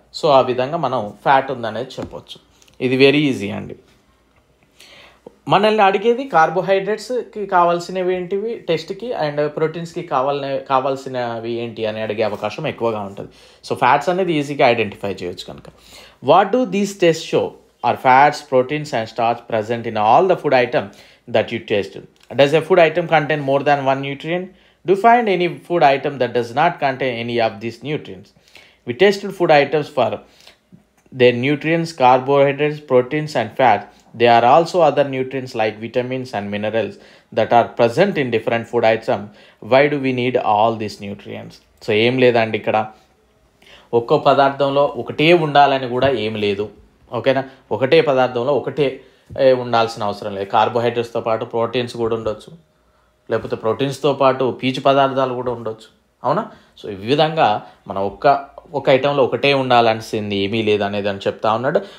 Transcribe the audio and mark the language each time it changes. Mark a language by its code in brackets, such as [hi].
[te] So ఆ విధంగా మనం ఫ్యాట్ ఉందనేది చెప్పవచ్చు. ఇది [en] very easy [te] అండి. మనల్ని అడిగేది కార్బోహైడ్రేట్స్కి కావాల్సినవి ఏంటివి టెస్ట్కి, అండ్ ప్రోటీన్స్కి కావాల్సినవి ఏంటి అని అడిగే అవకాశం ఎక్కువగా ఉంటుంది. సో ఫ్యాట్స్ అనేది ఈజీగా ఐడెంటిఫై చేయొచ్చు కనుక. [en] What do these test show? Are fats, proteins and starch present in all the food item that you taste? Does a food item contain more than one nutrient? Do you find any food item that does not contain any of these nutrients? We tested food items for their nutrients, carbohydrates, proteins and fats. There are also other nutrients like vitamins and minerals that are present in different food items. Why do we need all these nutrients? [te] So ఏం లేదండి, ఇక్కడ ఒక్కో పదార్థంలో ఒకటే ఉండాలని కూడా ఏం లేదు. ఓకేనా? ఒకటే పదార్థంలో ఒకటే ఉండాల్సిన అవసరం లేదు. కార్బోహైడ్రేట్స్తో పాటు ప్రోటీన్స్ కూడా ఉండొచ్చు, లేకపోతే ప్రోటీన్స్తో పాటు పీచు పదార్థాలు కూడా ఉండొచ్చు. అవునా? సో ఈ విధంగా మనం ఒక ఐటెంలో ఒకటే ఉండాల్సింది ఏమీ లేదు అనేది అని చెప్తా ఉన్నాడు.